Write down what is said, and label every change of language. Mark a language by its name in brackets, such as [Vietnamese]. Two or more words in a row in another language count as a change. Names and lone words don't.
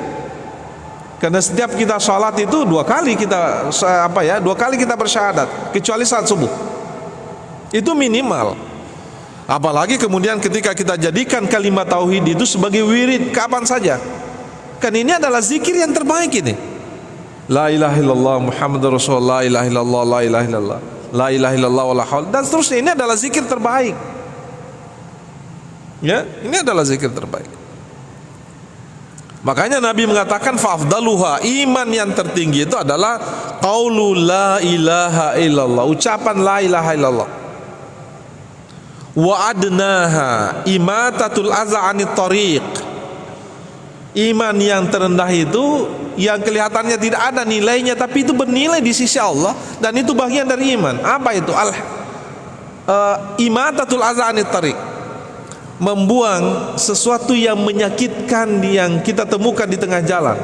[Indonesian] Karena setiap kita sholat itu 2 kali kita 2 kali kita bersyahadat, kecuali saat subuh. Itu minimal. Apalagi kemudian ketika kita jadikan kalimat tauhid itu sebagai wirid kapan saja. Kan ini adalah zikir yang terbaik ini. [Arabic] لا إله إلا الله محمد رسول الله لا إله إلا الله لا إله إلا الله لا إله إلا الله ولا حول, [Indonesian] dan seterusnya. Ini adalah zikir terbaik. Ya, ini adalah zikir terbaik. Makanya Nabi mengatakan fa'afdaluha, iman yang tertinggi itu adalah [Arabic] قول لا إله إلا الله, [Indonesian] ucapan [Arabic] لا إله إلا الله. وأدناها إماطة الأذى عن الطريق. [Indonesian] Iman yang terendah itu yang kelihatannya tidak ada nilainya, tapi itu bernilai di sisi Allah, dan itu bagian dari iman. Apa itu? [Arabic] إماطة الأذى عن الطريق, [Indonesian] membuang sesuatu yang menyakitkan yang kita temukan di tengah jalan.